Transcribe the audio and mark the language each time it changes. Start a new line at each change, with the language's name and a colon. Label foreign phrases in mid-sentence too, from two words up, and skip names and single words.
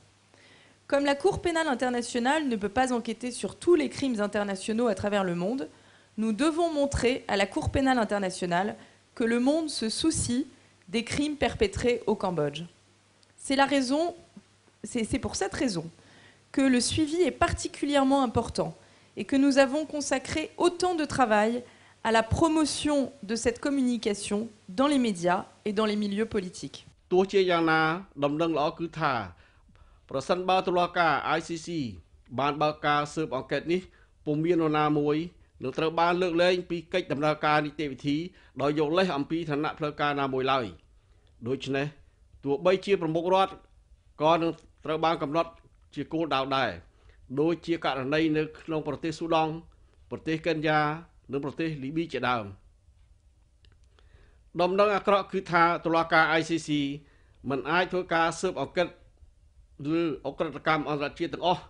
French: Comme la Cour pénale internationale ne peut pas enquêter sur tous les crimes internationaux à travers le monde, nous devons montrer à la Cour pénale internationale que le monde se soucie des crimes perpétrés au Cambodge. C'est pour cette raison que le suivi est particulièrement important et que nous avons consacré autant de travail à la promotion de cette communication dans les médias et dans les milieux politiques.
Khmer: ប្រសិនបើតុលាការ ICC បានបើកការស៊ើបអង្កេតនេះពុំមាននរណាមួយនឹងត្រូវបានលើកលែងពីកិច្ច ដំណើរការនីតិវិធីដោយយកលេសអំពីឋានៈផ្លូវការណាមួយឡើយដូច្នេះទោះបីជាប្រមុខរដ្ឋក៏នឹងត្រូវបានកំណត់ជាគោលដៅដែរដូចជាករណីនៅក្នុងប្រទេសស៊ូដង់ប្រទេសកេនយ៉ានិងប្រទេសលីប៊ីជាដើមដំណឹងអាក្រក់គឺថាតុលាការ ICC មិនអាចធ្វើការស៊ើបអង្កេតឬអក្រិតកម្មអន្តរជាតិទាំងអស់